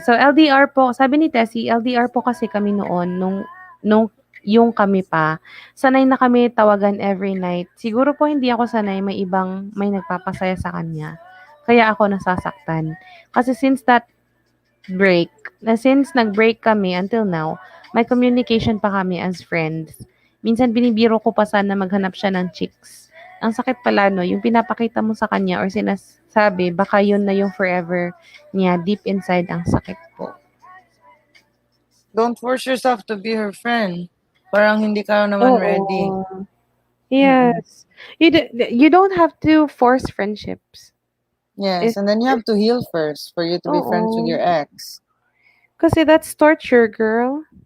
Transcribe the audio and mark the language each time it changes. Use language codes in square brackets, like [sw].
[tl] So, LDR po, sabi ni Tessie, LDR po kasi kami noon, nung yung kami pa, sanay na kami tawagan every night. Siguro po hindi ako sanay, may nagpapasaya sa kanya. Kaya ako nasasaktan. Kasi break, since nag-break kami until now, may communication pa kami as friends. Minsan binibiro ko pa sana maghanap siya ng chicks. Ang sakit pala no, yung pinapakita mo sa kanya or sinasabi, baka yun na yung forever niya, deep inside ang sakit po. [en] Don't force yourself to be her friend. [tl] Parang hindi ka naman ready. Oo. Mm-mm. [en] Yes. You don't have to force friendships. Yes, If, and then you have to heal first for you to be friends with [tl] oo. [en] your ex. Kasi that's torture, girl.